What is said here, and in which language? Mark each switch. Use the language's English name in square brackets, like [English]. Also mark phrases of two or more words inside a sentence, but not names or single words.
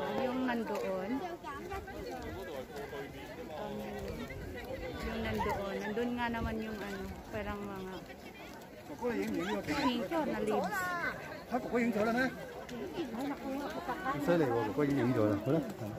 [Filipino] Yung nandoon. Yung nandoon. Nandun nga naman yung ano, parang mga picture na leaves. [Cantonese] 佢哥哥影咗啦咩？犀利喎，哥哥已經影咗啦，好啦。